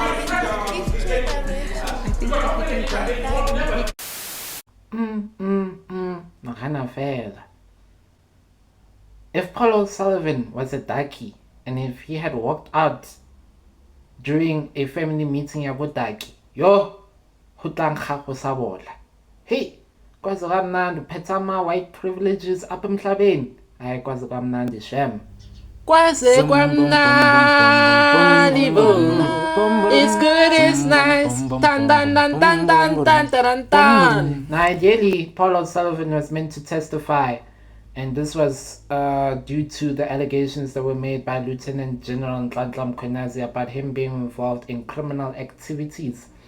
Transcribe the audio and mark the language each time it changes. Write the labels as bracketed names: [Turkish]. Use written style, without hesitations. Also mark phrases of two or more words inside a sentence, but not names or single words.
[English] If Paul O'Sullivan was a darkie, and if he had walked out during a family meeting ya bodaki, yo, hutang gago sa bola. [Xhosa] Hey, kwazi kamnandi uphethe ama [English] white privileges [Xhosa] apha emhlabeni. Hayi kwazi kamnandi shem. Kwazi kwamnandi bo. [English] It's good, it's nice. Dun dun dun dun dun dun dun dun. Now ideally, Paul O'Sullivan was meant to testify, and this was due to the allegations that were made by Lieutenant General Nhlanhla Mkhwanazi about him being involved in criminal activities.